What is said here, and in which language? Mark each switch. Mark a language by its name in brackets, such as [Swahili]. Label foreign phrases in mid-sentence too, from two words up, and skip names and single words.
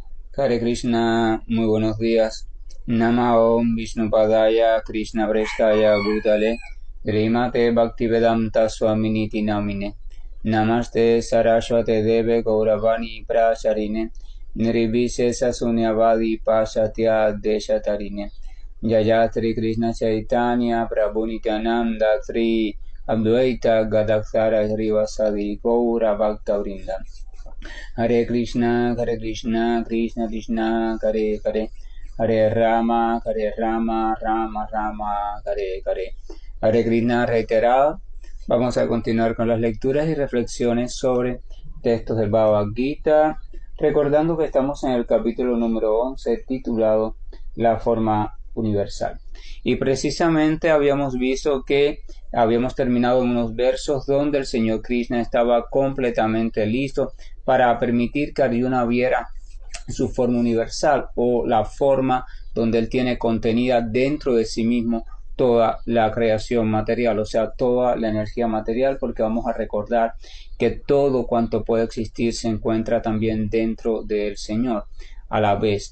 [Sanskrit] हरे कृष्ण, [Spanish] muy buenos días. [Sanskrit] नम ओम् विष्णुपादाय कृष्ण प्रेष्ठाय भूतले श्रीमते भक्तिवेदान्त स्वामिनिति नामिने नमस्ते सरस्वते देवे गौरवाणी प्रसारिणे निर्विशेष शून्यवादि पसत्य देशतारिणे जयत्रि कृष्ण चैतन्य प्रभु नित्यानन्द श्री अद्वैत गदाधर श्रीवासादि गौर भक्त वृन्द हरे कृष्ण, कृष्ण कृष्ण, हरे हरे, हरे राम, राम राम, हरे हरे. हरे कृष्ण [Spanish] reiterado. Vamos a continuar con las lecturas y reflexiones sobre textos del Bhagavad Gita, recordando que estamos en el capítulo número 11 titulado La forma universal. Y precisamente habíamos visto que habíamos terminado en unos versos donde el Señor Krishna estaba completamente listo para permitir que Arjuna viera su forma universal o la forma donde él tiene contenida dentro de sí mismo toda la creación material, o sea, toda la energía material, porque vamos a recordar que todo cuanto puede existir se encuentra también dentro del Señor a la vez.